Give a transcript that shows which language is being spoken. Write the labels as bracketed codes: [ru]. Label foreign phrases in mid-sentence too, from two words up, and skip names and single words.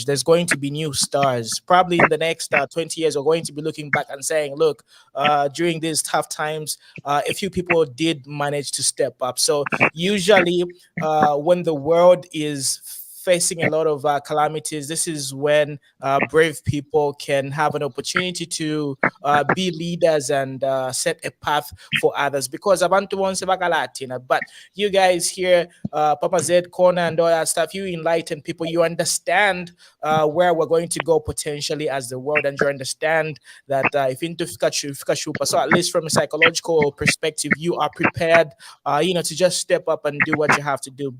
[en] There's going to be new stars. Probably in the next 20 years, we're going to be looking back and saying, look, during these tough times, a few people did manage to step up. So usually when the world is facing a lot of calamities, this is when brave people can have an opportunity to be leaders and set a path for others. [bem] Because abantu bonse bakalatina, [en] but you guys here, Papa Z, Corner, and all that stuff, you enlighten people. You understand where we're going to go potentially as the world, and you understand that if [bem] into fika [en] so at least from a psychological perspective, you are prepared, to just step up and do what you have to do.